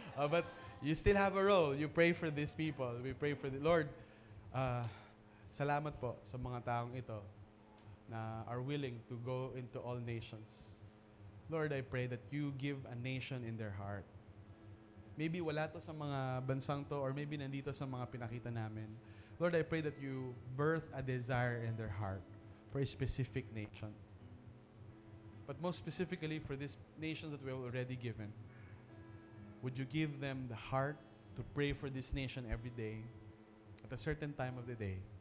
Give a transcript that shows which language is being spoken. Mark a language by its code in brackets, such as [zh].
[en] But you still have a role. You pray for these people. We pray for the Lord. [tl] Salamat po sa mga taong ito na [en] are willing to go into all nations. Lord, I pray that you give a nation in their heart. [tl] Maybe wala to sa mga bansang to or maybe nandito sa mga pinakita namin. [en] Lord, I pray that you birth a desire in their heart for a specific nation. But most specifically for these nations that we have already given, would you give them the heart to pray for this nation every day at a certain time of the day?